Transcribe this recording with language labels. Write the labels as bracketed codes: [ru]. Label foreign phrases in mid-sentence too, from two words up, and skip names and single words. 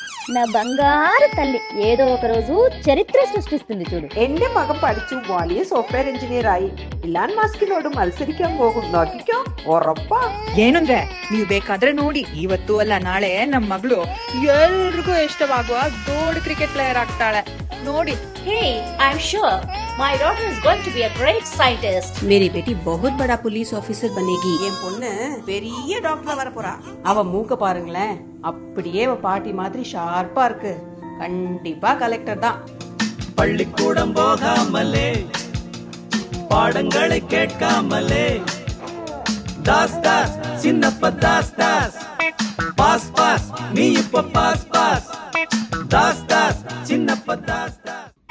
[te] నా బంగారు తల్లి ఏదో ఒక రోజు చరిత్ర సృష్టిస్తుంది చూడు. [ml] എന്റെ മകൻ പഠിച്ചു വലിയ സോഫ്റ്റ്വെയർ എഞ്ചിനീയർ ആയി. ഇലാൻ മാസ്കിനോടു മത്സരിക്കാൻ പോകും നോക്കിക്കോ, ಉറപ്പാ. [kn] ಏನಂದ್ರೆ ನೀವು ಬೇಕಾದ್ರೆ ನೋಡಿ, ಇವತ್ತು ಅಲ್ಲ ನಾಳೆ ನಮ್ಮ ಮಗಳು ಎಲ್ರಿಗೂ ಇಷ್ಟವಾಗುವ ದೊಡ್ಡ ಕ್ರಿಕೆಟ್ ಪ್ಲೇಯರ್ ಆಗ್ತಾಳೆ ನೋಡಿ. [en] Hey, I'm sure my daughter is going to be a great scientist. [hi] मेरी बेटी बहुत बड़ा पुलिस ऑफिसर बनेगी. [ta] என் பொண்ணு பெரிய டாக்டரா வர போறா. அவ மூக்க பாருங்களேன், அப்படியே அவ பாட்டி மாதிரி ஷார்ப்பா இருக்கு. கண்டிப்பா கலெக்டர் தான். பள்ளிக்கூடம் போகாமலே பாடங்களை கேட்காமலே தாஸ் தாஸ் சின்னப்ப தாஸ் தாஸ் பாஸ் பாஸ் நீ இப்ப பாஸ் பாஸ் தாஸ் தாஸ் சின்னப்ப தாஸ் தாஸ்.